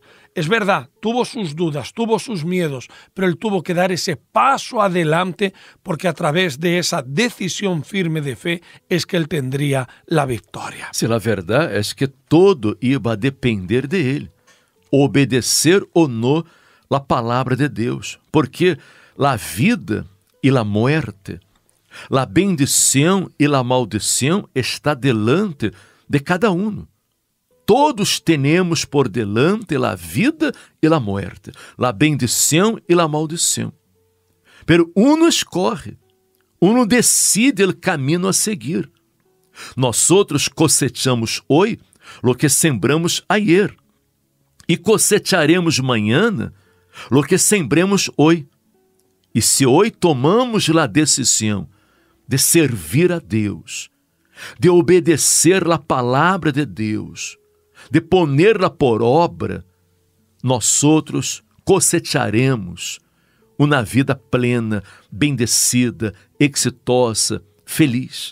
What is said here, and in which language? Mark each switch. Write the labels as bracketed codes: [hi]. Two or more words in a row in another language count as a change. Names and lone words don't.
[es] Es verdad, tuvo sus dudas, tuvo sus miedos, pero él tuvo que dar ese paso adelante porque a través de esa decisión firme de fe es que él tendría la victoria. Sí, la verdad es que todo iba a depender de él, obedecer o no [pt] a palavra de Deus, porque a vida e a muerte, a bendição e a maldição está delante de cada um. Todos temos por delante a vida e a muerte, a bendição e a maldição. [es] Pero uno escorre, uno decide [pt] o caminho a seguir. Nós outros [es] cosechamos hoje lo que sembramos ayer, e cosecharemos mañana lo que sembremos hoje. [pt] E se hoje tomamos a decisão de servir a Deus, de obedecer a palavra de Deus, [es] de ponerla por obra, [pt] nós outros cosecharemos uma vida plena, bendecida, exitosa, feliz.